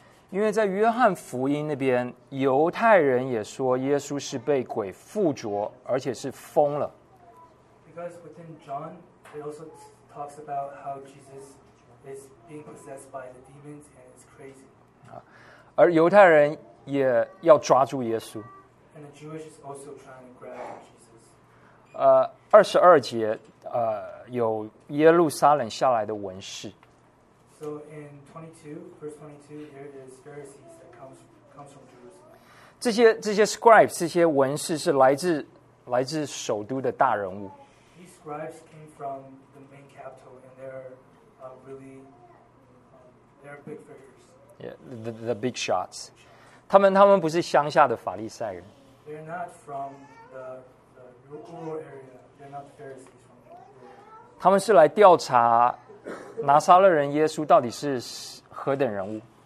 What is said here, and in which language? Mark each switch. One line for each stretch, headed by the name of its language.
Chinese: 因为在约翰福音那边，犹太人也说耶稣是被鬼附着，而且是疯了。
English: Because within John, it also talks about how Jesus is being possessed by the demons and is crazy.
Chinese: 而犹太人也要抓住耶稣。
English: And the Jewish is also trying to grab Jesus.
Chinese: 22节，有耶路撒冷下来的文士。
English: So in 22, verse 22, here it is Pharisees that comes from Jerusalem.
Chinese: 这些 scribes, 这些文士是来自首都的大人物。
English: These scribes came from the main capital, and they're big figures. Yeah, the big shots.
Chinese: 他们不是乡下的法利赛人。
English: They're not from the rural area. They're not Pharisees from the rural area.
Chinese: 他们是来调查拿撒勒人耶稣到底是何等人物？